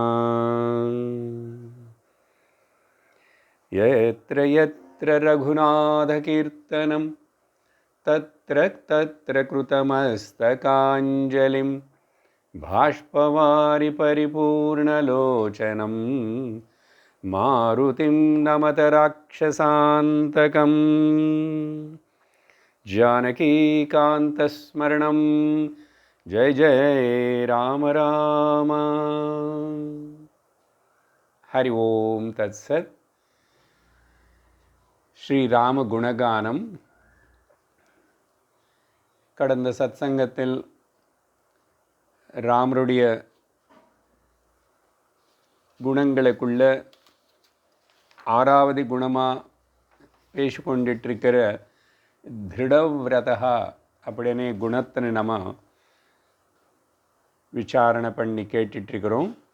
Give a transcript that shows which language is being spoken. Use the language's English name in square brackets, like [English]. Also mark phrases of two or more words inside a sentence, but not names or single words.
[Sanskrit] यत्र यत्र रघुनाथकीर्तनं तत्र तत्र कृतमस्तकाञ्जलिं बाष्पवारि परिपूर्णलोचनं मारुतिं नमत राक्षसान्तकं। जानकीकान्तस्मरणं जय जय राम राम। हरि ओम तत्सत्। [Tamil] ஸ்ரீராம குணகானம். கடந்த சத்சங்கத்தில் ராமருடைய குணங்களுக்குள்ள ஆறாவது குணமாக பேசிக்கொண்டிட்டிருக்கிற திருடவிரதா அப்படின்னு குணத்தை நம்ம விசாரணை பண்ணி கேட்டுட்ருக்கிறோம்.